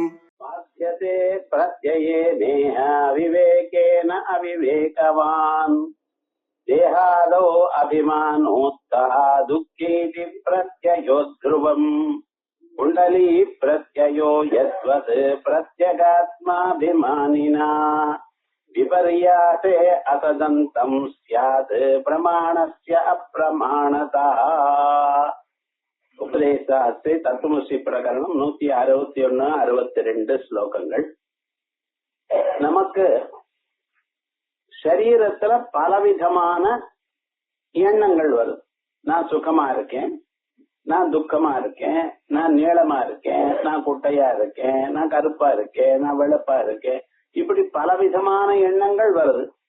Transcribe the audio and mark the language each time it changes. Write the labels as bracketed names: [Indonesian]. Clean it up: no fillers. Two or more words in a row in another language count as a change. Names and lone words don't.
[Sanskrit] बाध्यते प्रत्यये नेह विवेकेन अविवेकवान् देहादौ अभिमानोत्तः दुःखेति प्रत्ययो ध्रुवम् कुण्डली प्रत्ययो यद्वत् प्रत्यगात्माभिमानिना विपर्यासे असदन्तं स्यात् प्रमाणस्य अप्रमाणतः [Tamil] உபதேசாஸ்திரி தத்துவமசி பிரகரணம் 161-62 ஸ்லோகங்கள். நமக்கு சரீரத்துல பலவிதமான எண்ணங்கள் வரும். நான் சுகமா இருக்கேன், நான் துக்கமா இருக்கேன், நான் நீளமா இருக்கேன், நான் குட்டையா இருக்கேன், நான் கருப்பா இருக்கேன், நான் வெளுப்பா இருக்கேன், இப்படி பலவிதமான எண்ணங்கள் வருது.